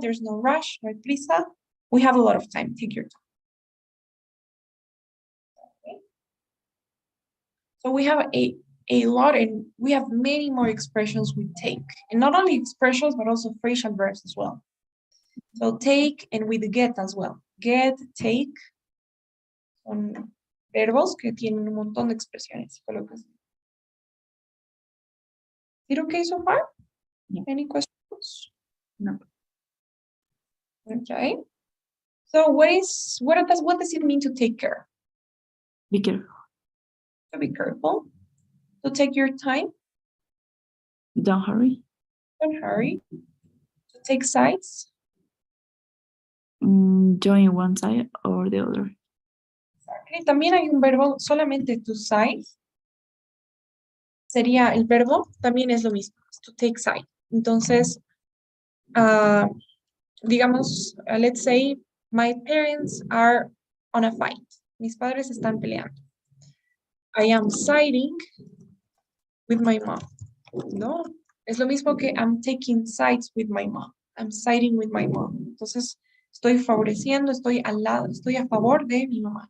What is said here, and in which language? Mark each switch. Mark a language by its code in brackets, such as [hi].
[en] There's no rush, [es] no prisa. [en] We have a lot of time. Take your time. Okay. So we have a lot, and we have many more expressions we take. And not only expressions, but also phrasal verbs as well. So take and with get as well. [es] Get, take, son verbos que tienen un montón de expresiones. [en] Is it okay so far? Yeah. Any questions? No. Okay. So what does it mean to take care? Be careful. To be careful. To take your time. Don't hurry. Don't hurry. To take sides. Join one side or the other. Exactly. [es] También hay un verbo, solamente to side. Sería el verbo, también es lo mismo, [en] to take side. [es] Entonces, digamos, [en] let's say, my parents are on a fight. [es] Mis padres están peleando. [en] I am siding with my mom. [es] No, es lo mismo que [en] I'm taking sides with my mom. I'm siding with my mom. [es] Entonces, estoy favoreciendo, estoy al lado, estoy a favor de mi mamá.